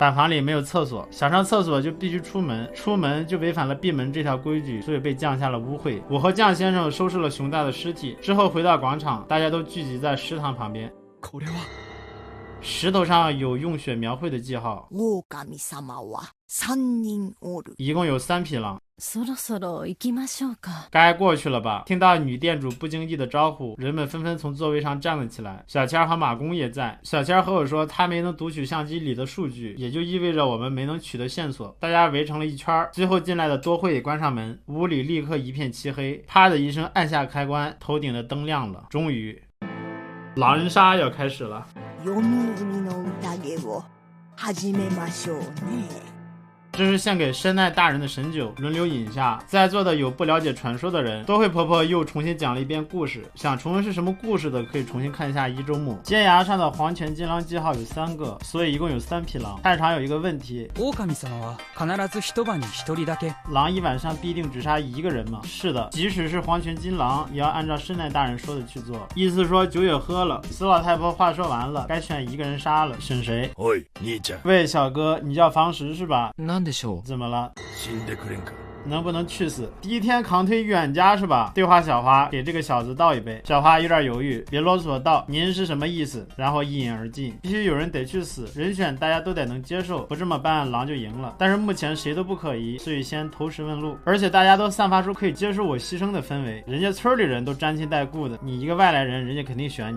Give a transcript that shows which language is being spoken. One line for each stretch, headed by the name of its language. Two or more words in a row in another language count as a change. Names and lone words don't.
Chinese: 板房里没有厕所，想上厕所就必须出门，出门就违反了闭门这条规矩，所以被降下了污秽。我和酱先生收拾了熊大的尸体之后，回到广场，大家都聚集在食堂旁边。石头上有用血描绘的记号。一共有3匹狼。
Japanese: そろそろ行きましょうか。
Chinese: 该过去了吧？听到女店主不经意的招呼，人们纷纷从座位上站了起来。小千和马公也在。小千和我说他没能读取相机里的数据，也就意味着我们没能取得线索。大家围成了一圈，最后进来的多惠关上门，屋里立刻一片漆黑。啪的一声按下开关，头顶的灯亮了。终于，狼人杀要开始了。
Japanese: 始めましょうね。
Chinese: 这是献给深奈大人的神酒，轮流饮下。在座的有不了解传说的人，多惠婆婆又重新讲了一遍故事。想重温是什么故事的，可以重新看一下一周目。尖牙上的黄泉金狼记号有3个，所以一共有3匹狼。太长有一个问题，
Japanese: 狼様は必ず一晩に一人だけ。
Chinese: 狼一晚上必定只杀1个人吗？是的，即使是黄泉金狼，也要按照深奈大人说的去做。意思说酒也喝了，死老太婆话说完了，该选1个人杀了，选谁？
Japanese: おい、兄ちゃん。
Chinese: 喂，小哥，你叫房石是吧？
Japanese: なんでしょう。
Chinese: 怎么了？
Japanese: 死んでくれんか。
Chinese: 能不能去死？第一天扛推远家是吧？对话小花，给这个小子倒一杯。小花有点犹豫，别啰嗦，倒。您是什么意思？然后一饮而尽。必须有人得去死，人选大家都得能接受，不这么办狼就赢了。但是目前谁都不可疑，所以先投石问路。而且大家都散发出可以接受我牺牲的氛围，人家村里人都沾亲带故的，你一个外来人，人家肯定选你。